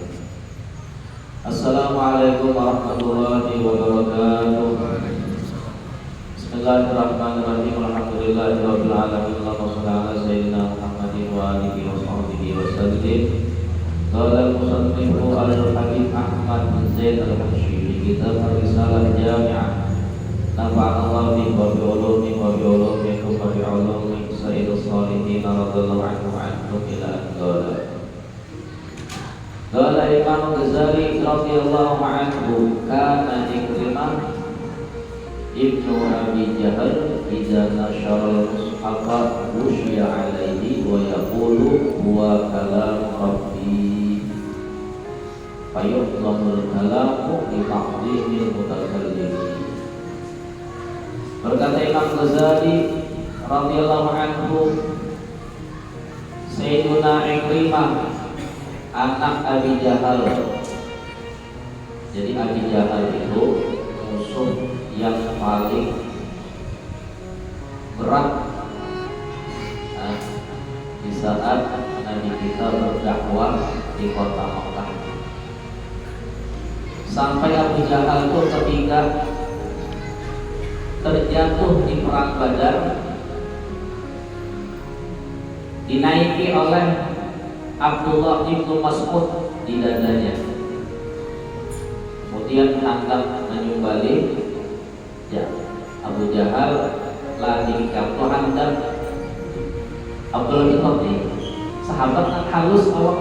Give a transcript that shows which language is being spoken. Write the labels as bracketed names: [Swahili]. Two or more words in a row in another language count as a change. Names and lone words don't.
[Arabic] السلام عليكم ورحمة الله وبركاته. بسم الله الرحمن الرحيم. الحمد لله رب العالمين. اللهم صل على سيدنا محمد وآله وصحبه وسلم. قال المصنف الحبيب أحمد بن زيد الحبشي في كتاب الرسالة جامعة. نفع الله به وبعلومه وبعلومكم وبعلوم سيد الصالحين رضي الله عنهم إلى أن قال. قال إمام الغزالي رضي الله عنه، كان عكرمة ابن أبي جهل إذا نشر المصحف غشي عليه ويقول هو كلام ربي فيعظم الكلام لتعظيم المتكلمين. [Indonesian] Berkata Imam Ghazali [Arabic] رضي الله عنه, [Indonesian] Sayyiduna Ikrimah anak Abi Jahal. Jadi Abi Jahal itu musuh yang paling berat di saat Nabi kita berdakwah di kota Makkah. Sampai Abu Jahal itu ketika terjatuh di perang Badar, dinaiki oleh Abdullah ibnu Mas'ud di dadanya, kemudian hendak menyumbali ya Abu Jahal lagi jatuh hendak Abdullah bin Mas'ud sahabat kan halus